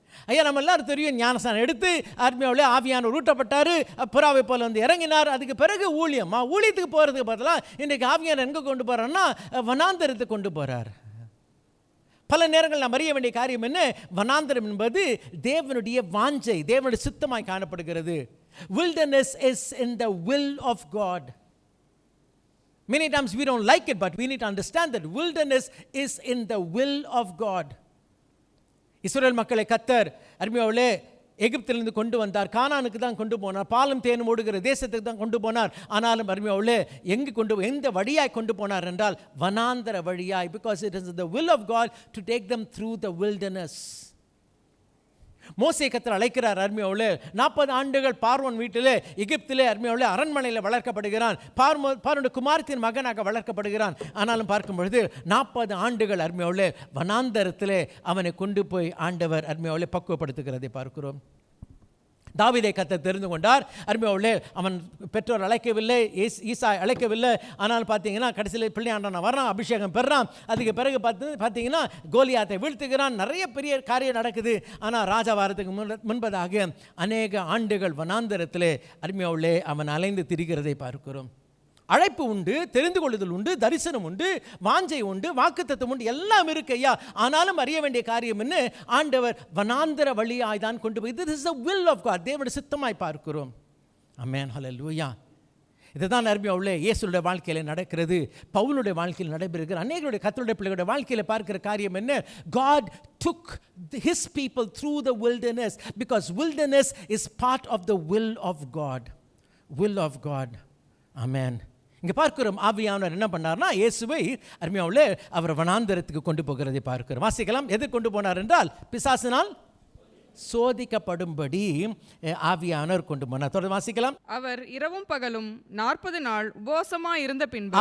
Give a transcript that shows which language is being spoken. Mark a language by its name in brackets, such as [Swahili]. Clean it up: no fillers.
[Tamil] ஐயா நம்ம எல்லாரும் தெரியும், ஞானஸ்நானம் எடுத்து ஆத்மாவிலே ஆவியானவர் ஊட்டப்பட்டார், புறாவை போல வந்து இறங்கினார். அதுக்கு பிறகு ஊழியத்துக்கு போகிறதுக்கு பதிலாக இன்றைக்கு ஆவியானவர் எங்கே கொண்டு போகிறார்னா வனாந்தரத்துக்கு கொண்டு போகிறார். பல நேரங்கள் நாம் அறிய வேண்டிய காரியம் என்ன? வனாந்தரம் என்பது தேவனுடைய வாஞ்சை, தேவனுடைய சித்தமாய் காணப்படுகிறது. [English] Wilderness is in the will of God. Many times we don't like it, but we need to understand that wilderness is in the will of God. [Tamil] இஸ்ரவேல் மக்களை கர்த்தர் அருமையானவர்களே எகிப்திலிருந்து கொண்டு வந்தார், கானானுக்கு தான் கொண்டு போனார், பாலும் தேனும் ஓடுகிற தேசத்துக்கு தான் கொண்டு போனார். ஆனாலும் அருமையானவர்களே எந்த வழியாய் கொண்டு போனார் என்றால் வனாந்தர வழியாய். [English] because it is the will of God to take them through the wilderness. [Tamil] மோசே கர்த்தர் அழைக்கிறார் அருமையானவர்களே. 40 ஆண்டுகள் பார்வோன் வீட்டிலே எகிப்திலே அருமையானவர்களே அரண்மனையில் வளர்க்கப்படுகிறான். பார்வோனுடைய குமாரத்தின் மகனாக வளர்க்கப்படுகிறான். ஆனாலும் பார்க்கும் பொழுது 40 ஆண்டுகள் அருமையானவர்களே வனாந்தரத்திலே அவனை கொண்டு போய் ஆண்டவர் அருமையானவர்களே பக்குவப்படுத்துகிறதை பார்க்கிறோம். தாவீதை கர்த்தர் தெரிந்து கொண்டார். அருமையானவர்களே அவன் பெற்றோர் அழைக்கவில்லை, ஈசாய் அழைக்கவில்லை. ஆனால் பார்த்தீங்கன்னா கடைசியில் பிள்ளையாண்டான வர்றான், அபிஷேகம் பெறான். அதுக்கு பிறகு பார்த்தீங்கன்னா கோலியாத்தை வீழ்த்துகிறான், நிறைய பெரிய காரியம் நடக்குது. ஆனால் ராஜா வாரத்துக்கு முன்பதாக அநேக ஆண்டுகள் வனாந்தரத்திலே அருமையானவர்களே அவன் அலைந்து திரிகிறதை பார்க்கிறோம். அழைப்பு உண்டு, தெரிந்து கொள்ளுதல் உண்டு, தரிசனம் உண்டு, வாஞ்சை உண்டு, வாக்குத்தத்தம் உண்டு, எல்லாம் இருக்கு ஐயா. ஆனாலும் அறிய வேண்டிய காரியம் என்ன? ஆண்டவர் வனாந்தர வழியாய் தான் கொண்டு போய், [English] this is the will of God, [Tamil] தேவனுடைய சித்தமாய் பார்க்கிறோம். ஆமென், ஹல்லேலூயா. இதுதான் அருமையானவர்களே இயேசுடைய வாழ்க்கையில் நடக்கிறது, பவுலுடைய வாழ்க்கையில் நடைபெறுகிற அநேகருடைய கர்த்தருடைய பிள்ளைகளுடைய வாழ்க்கையில் பார்க்கிற காரியம் என்ன? [English] God took his people through the wilderness because wilderness is part of the will of God. Will of God. Amen. [Tamil] இங்கே பார்க்கிறோம் ஆவியானவர் என்ன பண்ணார்னா இயேசுவை அருமையானவர்களே அவர் வனாந்தரத்துக்கு கொண்டு போகிறதை பார்க்கிறோம். வாசிக்கலாம். எது கொண்டு போனார் என்றால் பிசாசினால் சோதிக்கப்படும்படி ஆவியானவர் கொண்டு போனார். தொடர்ந்து வாசிக்கலாம். அவர் இரவும் பகலும் 40 நாள் உபவாசமாய் இருந்த பின்பு,